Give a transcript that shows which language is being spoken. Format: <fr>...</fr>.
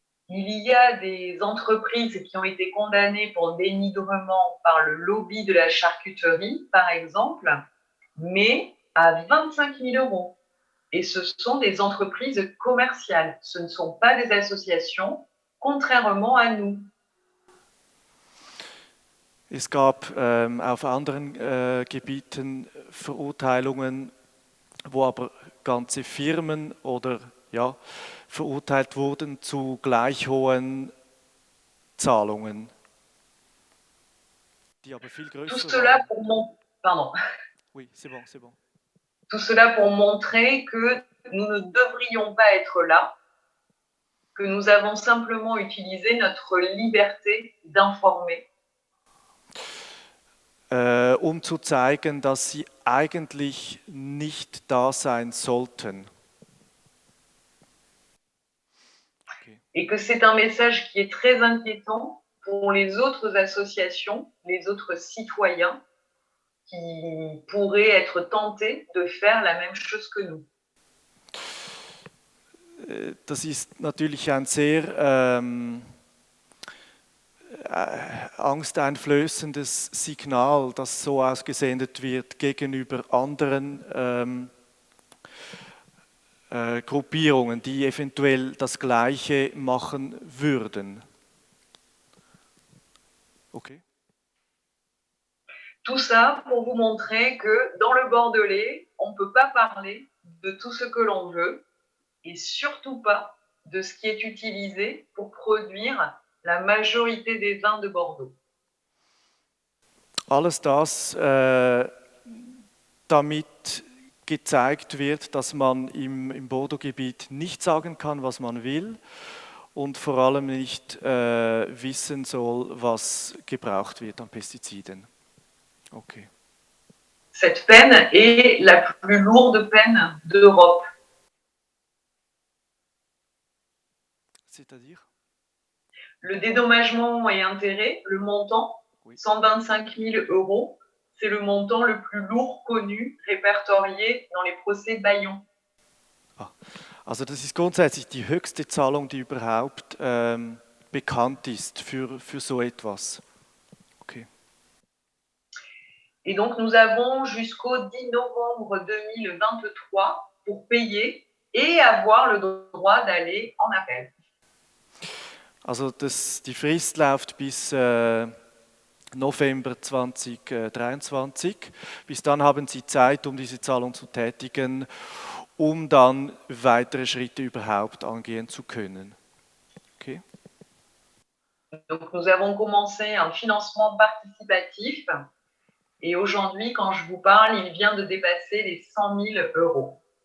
<fr>Il y a des entreprises qui ont été condamnées pour dénigrement par le lobby de la charcuterie, par exemple, mais à 25 000 euros. Et ce sont des entreprises commerciales, ce ne sont pas des associations, contrairement à nous.</fr> <de>Es gab auf anderen Gebieten Verurteilungen, wo aber ganze Firmen oder ja, verurteilt wurden zu gleich hohen Zahlungen, die aber viel größer</de> <fr>Tout cela</fr> <de>waren.</de> <fr>Pardon. Oui, c'est bon, c'est bon. Tout cela pour montrer que nous ne devrions pas être là, que nous avons simplement utilisé notre liberté d'informer.</fr> <de>Um zu zeigen, dass sie eigentlich nicht da sein sollten.</de> <en>Okay.</en> <fr>Et que c'est un message qui est très inquiétant pour les autres associations, les autres citoyens qui pourraient être tentés de faire la même chose que nous.</fr> <de>Das ist natürlich ein sehr angsteinflößendes Signal, das so ausgesendet wird gegenüber anderen Gruppierungen, die eventuell das Gleiche machen würden.</de> <en>Okay.</en> <fr>Tout ça pour vous montrer que dans le Bordelais, on ne peut pas parler de tout ce que l'on veut et surtout pas de ce qui est utilisé pour produire la majorité des vins de Bordeaux.</fr> <de>Alles das, damit gezeigt wird, dass man im Bordeaux-Gebiet nicht sagen kann, was man will und vor allem nicht wissen soll, was gebraucht wird an Pestiziden.</de> <en>Okay.</en> <fr>Cette peine est la plus lourde peine d'Europe. C'est-à-dire? Le dédommagement et intérêt, le montant, 125 000 euros, c'est le montant le plus lourd connu, répertorié dans les procès Bayon.</fr> <de>Ah, also das ist grundsätzlich die höchste Zahlung, die überhaupt bekannt ist für so etwas.</de> <en>Okay.</en> <fr>Et donc nous avons jusqu'au 10 novembre 2023 pour payer et avoir le droit d'aller en appel.</fr> <de>Also die Frist läuft bis November 2023. Bis dann haben Sie Zeit, um diese Zahlung zu tätigen um dann weitere Schritte überhaupt angehen zu können.</de> <en>Okay?</en> <fr>Donc, nous avons commencé un financement participatif et aujourd'hui, quand je vous parle, il vient de dépasser les 100 000 Euro.</fr>